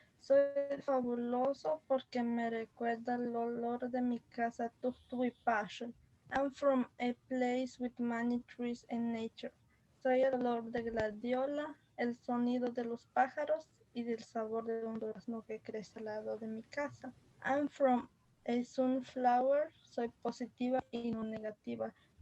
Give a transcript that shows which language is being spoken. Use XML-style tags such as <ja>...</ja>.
<es>Soy fabuloso porque me recuerda el olor de mi casa Tuxtla Gutiérrez.</es> <en>I'm from a place with many trees and nature.</en> <es>Soy el olor de gladiola, el sonido de los pájaros y del sabor de un durazno que crece al lado de mi casa.</es> <en>I'm from a sunflower.</en> <es>Soy positiva y no negativa.</es>